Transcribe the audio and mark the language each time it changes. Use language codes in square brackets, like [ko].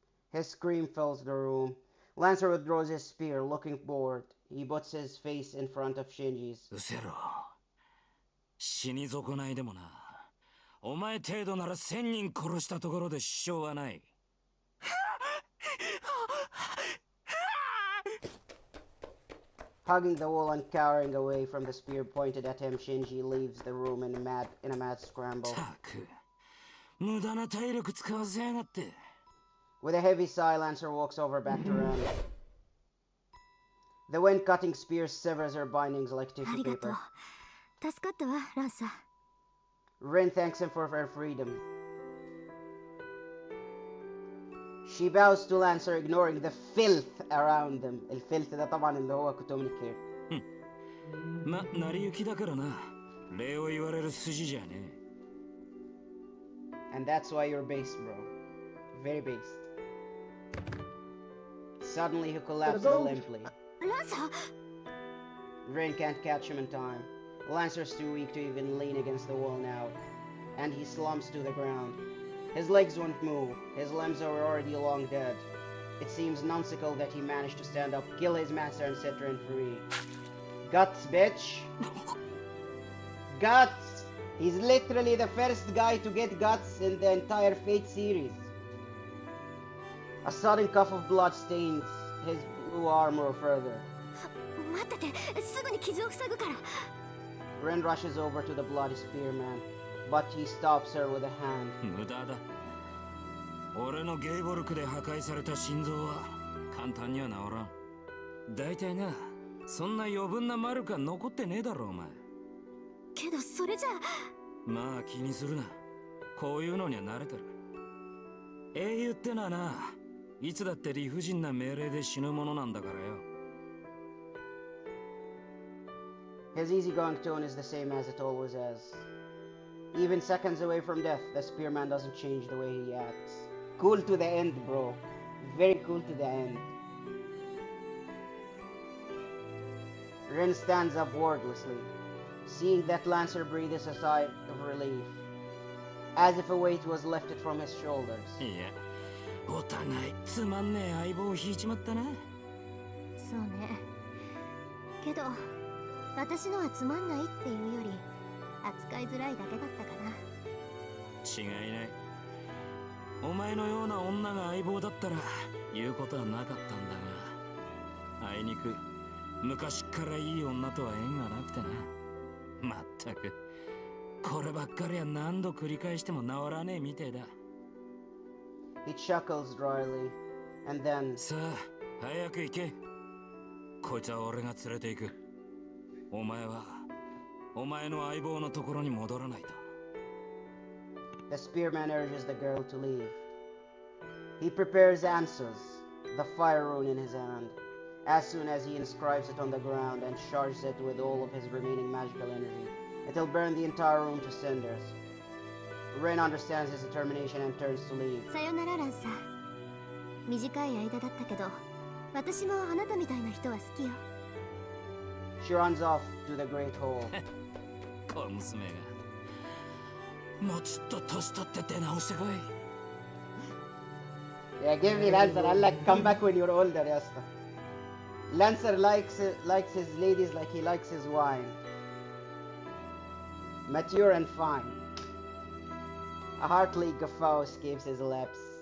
[en] His scream fills the room. Lancer withdraws his spear, looking bored. He puts his face in front of Shinji's. [ja] うせろ。死に損ないでもな。お前程度なら1000人殺したところで支障はない。 [en] Hugging the wall and cowering away from the spear pointed at him, Shinji leaves the room in a mad scramble. [ja] たく、無駄な体力使わせやがって。 [en] With a heavy sigh, Lancer walks over back to Ren. The wind-cutting spear severs her bindings like [ja] あ [en] tissue [ja] りがとう。 [en] paper. [ja] 助かったわ、ランサー。 [en] Ren thanks him for her freedom. She bows to Lancer, ignoring the filth around them. [ar] الفلث ده طبعا اللي هو كوتومني كير. [ja] ま、成り行きだからな。礼を言われる筋じゃねえ。 [en] And that's why you're based, bro. Very based. Suddenly he collapses limply. [ja] ランサー。 [en] Ren can't catch him in time. Lancer's too weak to even lean against the wall now, and he slumps to the ground. His legs won't move. His limbs are already long dead. It seems nonsensical that he managed to stand up, kill his master, and set Ren free. Guts, bitch! Guts! He's literally the first guy to get guts in the entire Fate series. A sudden cuff of blood stains his blue armor further. [ja] 待ってて、すぐに傷を塞ぐから。 [en] Ren rushes over to the bloody spearman, but he stops her with a hand. [ja] 無駄だ。俺のゲイボルクで破壊された心臓は簡単には治らん。大体な、そんな余分なマルカ残ってねえだろお前。けどそれじゃ。まあ気にするな。こういうのには慣れてる。英雄ってのはな、いつだって理不尽な命令で死ぬものなんだからよ。 [en] His easygoing tone is the same as it always has. Even seconds away from death, the spearman doesn't change the way he acts. Cool to the end, bro. Very cool to the end. Ren stands up wordlessly. Seeing that, Lancer breathes a sigh of relief, as if a weight was lifted from his shoulders. [ja] いや、お互いつまんねえ相棒を引いちまったな。そうね。けど私のはつまんないっていうより扱いづらいだけだったかな。違いない。お前のような女が相棒だったら言うことはなかったんだが、あいにく昔っからいい女とは縁がなくてな。まったくこればっかりは何度繰り返しても治らねえみてえだ。 [en] He chuckles dryly, and then [ja] さあ早く行け。こいつは俺が連れて行く。お前はお前の相棒のところに戻らないと。 [en] the spearman urges the girl to leave. He prepares answers, the fire rune in his hand, as soon as he inscribes it on the ground and charges it with all of his remaining magical energy. It'll burn the entire room to cinders. Rin understands his determination and turns to leave. [ja] さよならランサー。短い間だったけど、私もあなたみたいな人は好きよ。 [en] She runs off to the great hall. [ja] 小娘がもうちょっと年取って出直してこい。 [en] Yeah, give me Lancer. I'll like come back when you're older, yes. Lancer likes his ladies like he likes his wine. Mature and fine. A heartly guffaw escapes his lips.